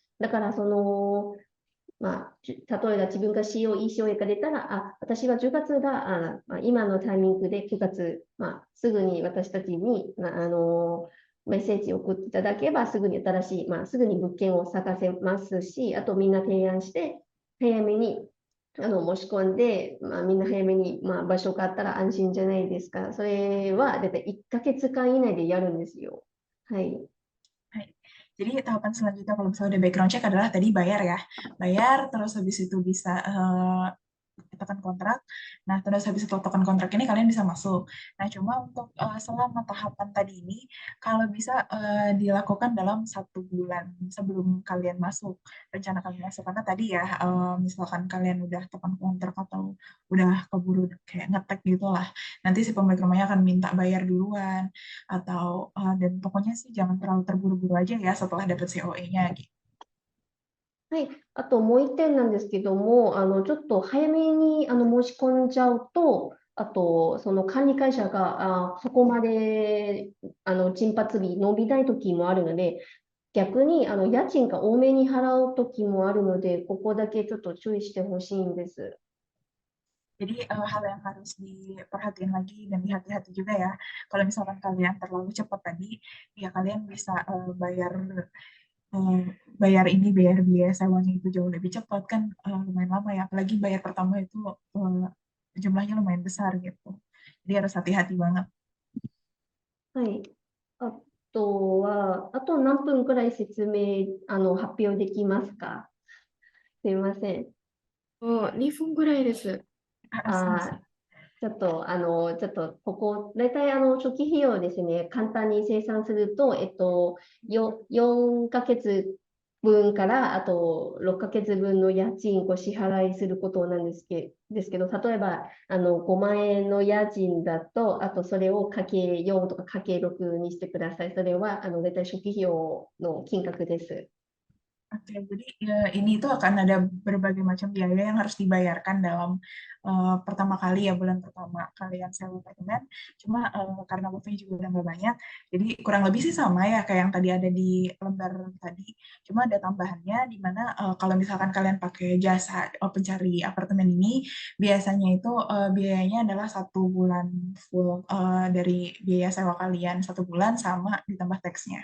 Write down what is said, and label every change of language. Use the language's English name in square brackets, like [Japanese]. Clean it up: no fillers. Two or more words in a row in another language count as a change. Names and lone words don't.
[Japanese] だから、例えば自分が ECOA が出たら、私は10月が、今のタイミングで9月、すぐに私たちに、メッセージを送っていただければ、すぐに新しい、すぐに物件を探せますし、あとみんな提案して、早めに申し込んで、みんな早めに、場所があったら安心じゃないですか。それは、だいたい1ヶ月間以内でやるんですよ。はい。 [Indonesian] Jadi tahapan selanjutnya kalau misalnya ada [English] background check [Indonesian] adalah tadi bayar ya. Bayar, terus habis itu bisa tekan kontrak. Nah, terus habis itu tekan kontrak ini kalian bisa masuk. Nah, cuma untuk selama tahapan tadi ini, kalau bisa dilakukan dalam 1 bulan sebelum kalian masuk, rencana kalian masuk. Karena tadi ya, misalkan kalian udah tekan kontrak atau udah keburu kayak ngetek gitu lah, nanti si pemilik rumahnya akan minta bayar duluan, atau dan pokoknya sih jangan terlalu terburu-buru aja ya setelah dapet COE-nya gitu. [Japanese] はい。あともう一点なんですけども、ちょっと早めに申し込んじゃうと、あと、その管理会社がそこまで陣発日伸びない時もあるので、逆に家賃が多めに払う時もあるので、ここだけちょっと注意してほしいんです。 [Indonesian] Jadi hal yang harus diperhatiin lagi dan dihati-hati juga ya. Kalau misalkan kalian terlalu cepat tadi, ya kalian bisa eh, bayar biaya sewanya itu jauh lebih cepat kan, lumayan lama ya. Apalagi bayar pertama itu jumlahnya lumayan besar gitu. Jadi harus hati-hati banget. [Japanese] はい。あとは、あと何分くらい説明、発表できますか？すいません。 2分ぐらいです。すいません。あちょっと、ここ、大体、初期費用ですね、簡単に計算すると、4ヶ月分から、あと、6ヶ月分の家賃を支払いすることなんですけど、例えば、5万円の家賃だと、あと、それをかけ4とかかけ6にしてください。それは、大体初期費用の金額です。 [Indonesian] Oke, jadi ini itu akan ada berbagai macam biaya yang harus dibayarkan dalam pertama kali ya, bulan pertama kalian sewa apartemen. Cuma karena waktunya juga udah nggak banyak, jadi kurang lebih sih sama ya kayak yang tadi ada di lembar tadi. Cuma ada tambahannya di mana kalau misalkan kalian pakai jasa pencari apartemen ini, biasanya itu biayanya adalah 1 bulan full dari biaya sewa kalian 1 bulan sama ditambah teksnya.